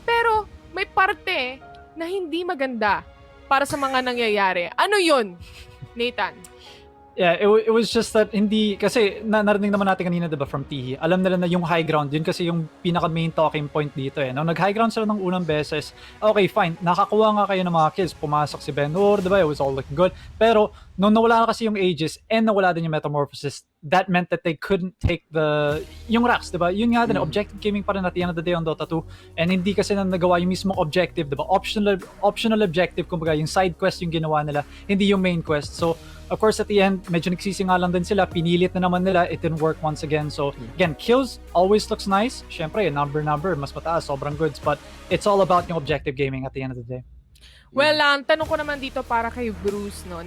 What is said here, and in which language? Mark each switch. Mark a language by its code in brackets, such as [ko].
[tl] Pero may parte na hindi maganda para sa mga nangyayari. Ano yun, Nathan? Yeah, it was just that hindi, kasi narinig naman natin kanina, diba, from Tihi. Alam nila na yung high ground, yun kasi yung pinaka-main talking point dito eh. Nung nag-high ground sila ng unang beses, okay, fine, nakakuha nga kayo ng mga kills, pumasok si Ben-Hur, diba, it was all looking good. Pero, nung nawala na kasi yung Aegis, and nawala din yung Metamorphosis, [en] that meant that they couldn't take [tl] yung racks, diba? Yun nga din, objective gaming pa rin at the end of the day on Dota 2, and hindi kasi na nagawa yung mismong objective, diba? Optional objective, kumbaga, yung side quest yung ginawa nila, hindi yung main quest. So, of course, at the end, medyo nagsisinga lang din sila. Pinilit na naman nila. [en] It didn't work once again. So, again, kills always looks nice. [tl] Syempre, number, mas mataas, sobrang goods. [en] But it's all about [tl] yung objective gaming at the end of the day. Well, ang tanong ko naman dito para kay Bruce, no?